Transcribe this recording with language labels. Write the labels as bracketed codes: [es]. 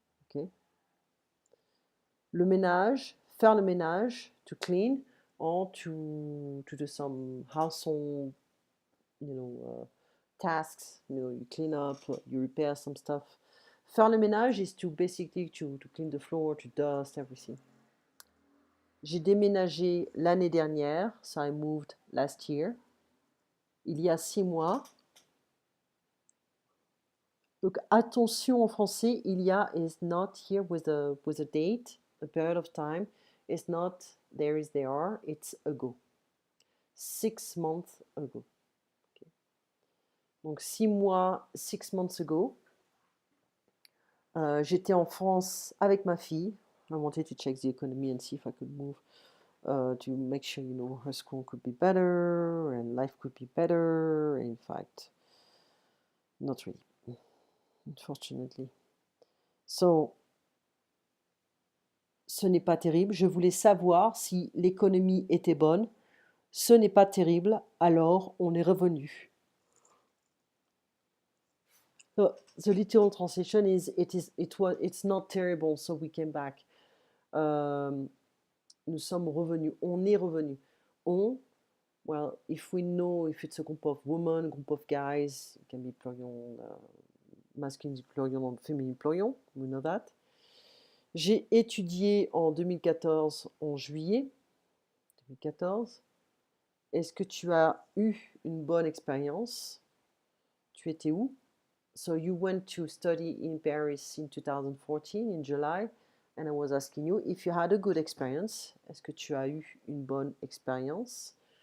[en] Okay. Le ménage, [fr] faire le ménage, [en] to clean, or to do some household, tasks. You clean up, you repair some stuff. [fr] Faire le ménage [en] is to basically to clean the floor, to dust everything. [fr] J'ai déménagé l'année dernière, [en] so I moved last year. [fr] Il y a 6 mois. Donc attention en français, [en] il y a is not here with a date, a period of time. It's not there is there are, it's ago. 6 months ago. Okay. [fr] Donc 6 mois, [en] 6 months ago. [fr] J'étais en France avec ma fille. [en] I wanted to check the economy and see if I could move to make sure, her school could be better and life could be better. In fact, not really, unfortunately. [fr] So, ce n'est pas terrible. Je voulais savoir si l'économie était bonne. Ce n'est pas terrible, alors on est revenu. [en] So, the literal translation is it's not terrible, so we came back. [fr] Nous sommes revenus. On est revenu. [en] On, well, if we know if it's a group of women, group of guys, it can be plurion, masculine plurion, féminin plurion, we know that. [fr] J'ai étudié en 2014, en juillet 2014. Est-ce que tu as eu une bonne expérience? Tu étais où? [en] So you went to study in Paris in 2014, in July, and I was asking you if you had a good experience. [fr] Est-ce que tu as eu une bonne expérience?